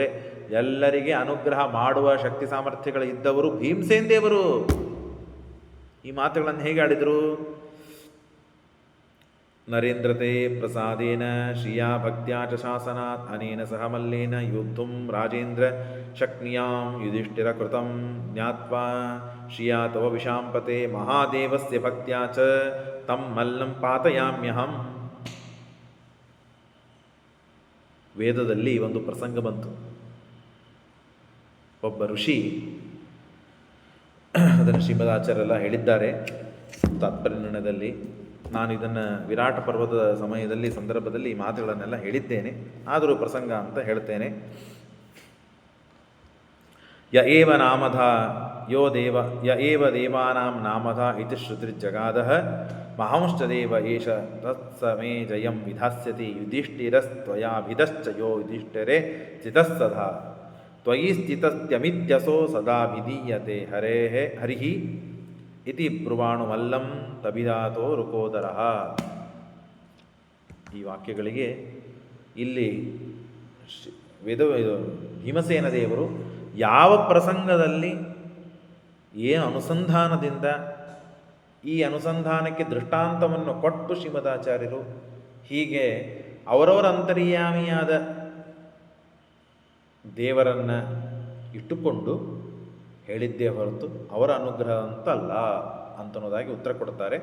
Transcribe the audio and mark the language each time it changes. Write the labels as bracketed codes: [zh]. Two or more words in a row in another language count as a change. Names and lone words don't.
[kn] ಎಲ್ಲರಿಗೆ ಅನುಗ್ರಹ ಮಾಡುವ ಶಕ್ತಿ ಸಾಮರ್ಥ್ಯಗಳು ಇದ್ದವರು ಭೀಮಸೇನ್ ದೇವರು. ಈ ಮಾತುಗಳನ್ನು ಹೇಗೆ ಆಡಿದರು? [sa] ನರೇಂದ್ರತೆ ಪ್ರಸಾದೇನ ಶ್ರಿಯಾ ಭಕ್ತ್ಯಾ ಚ ಶಾಸನಾತ್ ಅನೇನ ಸಹ ಮಲ್ಲೇನ ಯೋದ್ಧುಂ ರಾಜೇಂದ್ರ ಶಕ್ನಿಯಾಂ ಯುಧಿಷ್ಠಿರ ಕೃತಂ ಜ್ಞಾತ್ವಾ ಶ್ರಿಯಾ ತವ ವಿಶಾಂಪತೆ ಮಹಾದೇವಸ್ಯ ಭಕ್ತ್ಯಾ ಚ ತಂ ಮಲ್ಲಂ ಪಾತಯಾಮ್ಯಹಂ. [kn] ವೇದದಲ್ಲಿ ಒಂದು ಪ್ರಸಂಗ ಬಂತು. ಒಬ್ಬ ಋಷಿ, ಅದನ್ನು ಶ್ರೀಮದಾಚಾರ್ಯರೆಲ್ಲ ಹೇಳಿದ್ದಾರೆ ತಾತ್ಪರ್ಯನಿರ್ಣಯದಲ್ಲಿ. ನಾನು ಇದನ್ನು ವಿರಾಟ ಪರ್ವದ ಸಮಯದಲ್ಲಿ ಸಂದರ್ಭದಲ್ಲಿ ಈ ಮಾತುಗಳನ್ನೆಲ್ಲ ಹೇಳಿದ್ದೇನೆ, ಆದರೂ ಪ್ರಸಂಗ ಅಂತ ಹೇಳ್ತೇನೆ. [sa] ಯ ಏವ ನಾಮಧ ಯೋ ದೇವ ಯ ಏವ ದೇವಾನಾಂ ನಾಮಧ ಇತಿ ಶ್ರುತಿರ್ಜಗಾದಃ ಮಹಾಂಶ್ಚ ದೇವ ಏಷ ತತ್ಸಮೇ ಜಯಂ ವಿಧಾಸ್ಯತಿ ಯುಧಿಷ್ಠಿರಸ್ತ್ವಯಾಭಿದಶ್ಚ ಯೋ ಯುಧಿಷ್ಠಿರೇ ಸ್ಥಿತಸ್ಸದಾ ತ್ವಯಿ ಸ್ಥಿತಸ್ತ್ಯಮಿತ್ಯಸೋ ಸದಾ ವಿಧೀಯತೆ ಹರಿಃ ಇತಿ ಬ್ರುವಾಣು ಮಲ್ಲಂ ತಬಿದಾತೋ ರುಕೋದರಃ. [kn] ಈ ವಾಕ್ಯಗಳಿಗೆ ಇಲ್ಲಿ ಭೀಮಸೇನ ದೇವರು ಯಾವ ಪ್ರಸಂಗದಲ್ಲಿ ಏನು ಅನುಸಂಧಾನದಿಂದ ಈ ಅನುಸಂಧಾನಕ್ಕೆ ದೃಷ್ಟಾಂತವನ್ನು ಕೊಟ್ಟು ಶ್ರೀಮದಾಚಾರ್ಯರು ಹೀಗೆ ಅವರವರ ಅಂತರ್ಯಾಮಿಯಾದ ದೇವರನ್ನು ಇಟ್ಟುಕೊಂಡು ಹೇಳಿದ್ದೇ ಹೊರತು ಅವರ ಅನುಗ್ರಹ ಅಂತಲ್ಲ ಅಂತನ್ನೋದಾಗಿ ಉತ್ತರ ಕೊಡ್ತಾರೆ.